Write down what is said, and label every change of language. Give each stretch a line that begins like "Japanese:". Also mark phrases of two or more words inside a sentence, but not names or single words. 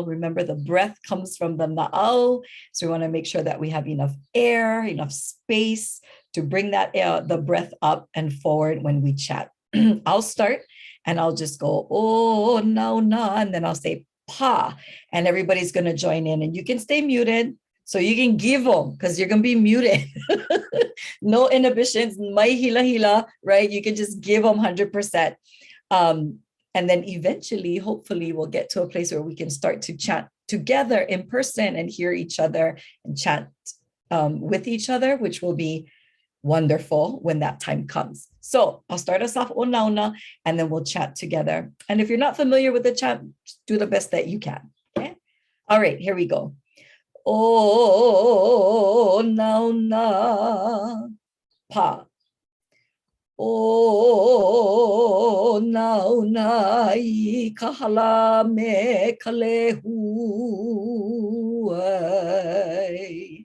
English: Remember, the breath comes from the na'au. So we want to make sure that we have enough air, enough space to bring that air, the breath up and forward when we chat. I'll start and I'll just go, oh, no, no. And then I'll say pa, and everybody's going to join in, and you can stay muted. So you can give them, because you're going to be muted. No inhibitions,
Hawaiian: mai hila hila,
English: right? You can just give them 100%. And then eventually, hopefully, we'll get to a place where we can start to chant together in person and hear each other and chant with each other, which will be wonderful when that time comes. So I'll start us off onauna, and then we'll chat together. And if you're not familiar with the chant, just do the best that you can. Okay. All right, here we go.
Hawaiian: O nauna pa. O nauna I kahala me kalehu ai.